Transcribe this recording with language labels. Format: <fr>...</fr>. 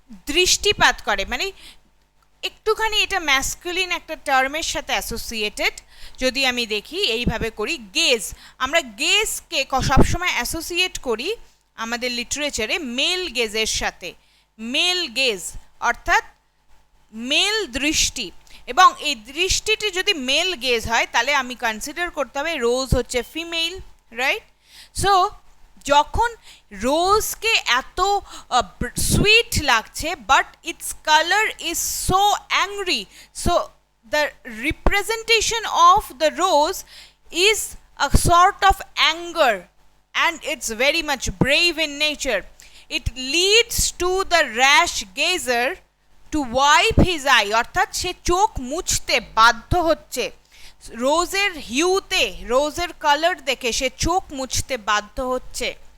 <bn>দৃষ্টিপাত করে, মানে একটুখানি এটা ম্যাসকুলিন একটা টার্মের সাথে অ্যাসোসিয়েটেড, যদি আমি দেখি এইভাবে করি, গেজ, আমরা গেজকে সবসময় অ্যাসোসিয়েট করি আমাদের লিটারেচারে মেল গেজের সাথে, মেল গেজ অর্থাৎ মেল দৃষ্টি, এবং এই দৃষ্টিটি যদি মেল গেজ হয় তাহলে আমি কনসিডার করতে হবে রোজ হচ্ছে ফিমেল, রাইট?</bn> <en>so</en> <bn>যখন রোজকে এত সুইট লাগছে</bn> <en>But its colour is so angry, so the representation of the rose is a sort of anger and it's very much brave in nature. It leads to the rash gazer to wipe his eye,</en> <bn>অর্থাৎ সে চোখ মুছতে বাধ্য হচ্ছে, রোজের হিউতে, রোজের colour দেখে সে চোখ মুছতে বাধ্য হচ্ছে।</bn>